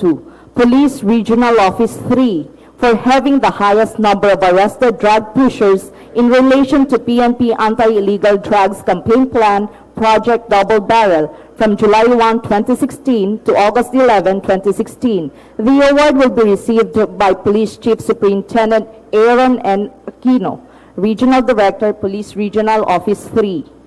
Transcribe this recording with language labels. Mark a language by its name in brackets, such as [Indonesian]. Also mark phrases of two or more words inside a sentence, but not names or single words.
[English] to Police Regional Office 3 for having the highest number of arrested drug pushers in relation to PNP Anti-Illegal Drugs Campaign Plan Project Double Barrel from July 1, 2016 to August 11, 2016. The award will be received by Police Chief Superintendent Aaron N. Aquino, Regional Director, Police Regional Office 3.